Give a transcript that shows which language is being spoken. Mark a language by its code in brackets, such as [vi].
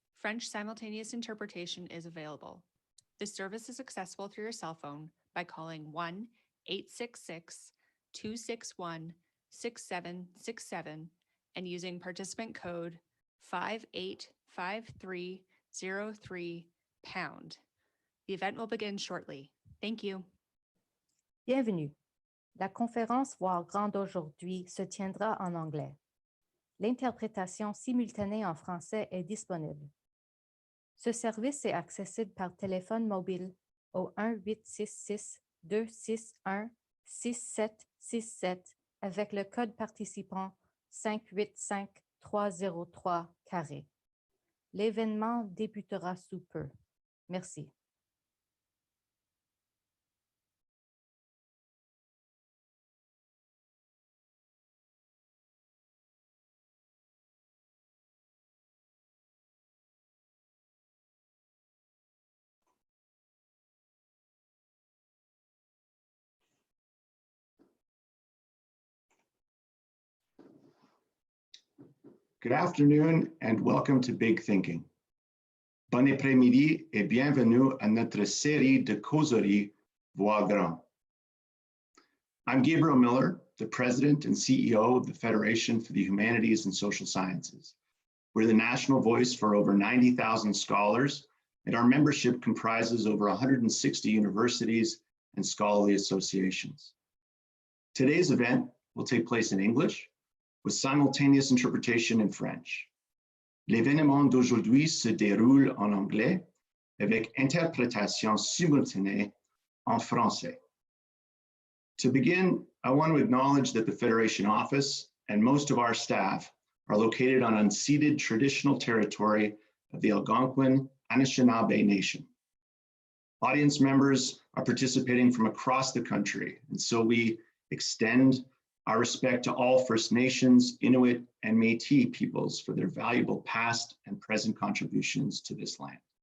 [en] French simultaneous interpretation is available. This service is accessible through your cell phone by calling 1-866-261-6767 and using participant code 585303#. The event will begin shortly. Thank you. [fr] Bienvenue. La conférence Voir grand d'aujourd'hui se tiendra en anglais. L'interprétation simultanée en français est disponible. Ce service est accessible par téléphone mobile au 1-866-261-6767 avec le code participant 585303 #. L'événement débutera sous peu. Merci. [en] Good afternoon and welcome to Big Thinking. [fr] Bon après-midi et bienvenue à notre série de causeries Voir grand. [en] I'm Gabriel Miller, the President and CEO of the Federation for the Humanities and Social Sciences. We're the national voice for over 90,000 scholars, and our membership comprises over 160 universities and scholarly associations. Today's event will take place in English, with simultaneous interpretation in French. [fr] L'événement d'aujourd'hui se déroule en anglais avec interprétation simultanée en français. [en] To begin, I want to acknowledge that the Federation office and most of our staff are located on unceded traditional territory of the Algonquin Anishinaabe Nation. Audience members are participating from across the country, and so we extend our respect to all First Nations, Inuit, and Métis peoples for their valuable past and present contributions to this land.